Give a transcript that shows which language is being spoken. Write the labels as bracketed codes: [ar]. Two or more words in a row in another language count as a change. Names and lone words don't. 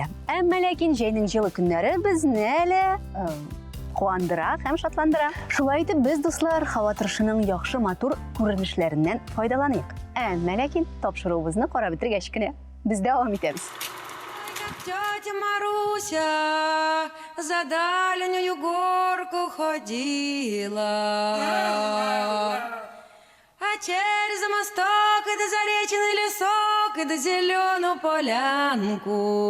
[tt] Әмма ләкин җәйнең җылы көннәре безне әле куандыра һәм шатландыра. Шулай итеп, без, дуслар, һава торышының яхшы матур күренешләреннән файдаланыйк. Әмма ләкин тапшыруыбызны карап бетергәч кенә без дәвам итәбез. [ru] Тетя Маруся за дальнюю горку ходила, а через мосток и до заречный лесок и до зеленую полянку.